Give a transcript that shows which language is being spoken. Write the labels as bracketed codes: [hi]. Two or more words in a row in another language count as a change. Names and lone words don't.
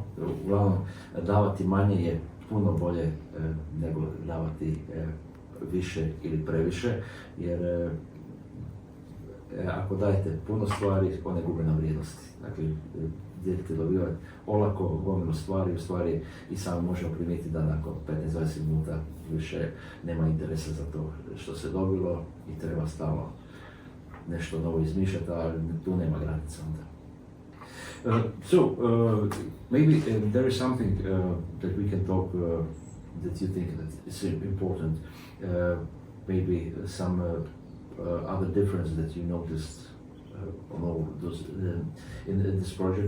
[hr] Uglavnom, davati manje je puno bolje nego davati više ili previše, jer ako dajete puno stvari, one gube na vrijednosti. Dakle, dijete dobiva olako gomilu stvari, u stvari i sam možemo primijetiti da nakon 15-20 minuta više nema interesa za to što se dobilo i treba stalno nešto novo izmišljati, ali tu nema granica onda. [en] Maybe there is something that we can talk that you think that is important. Maybe some other difference that you noticed on all those in this project?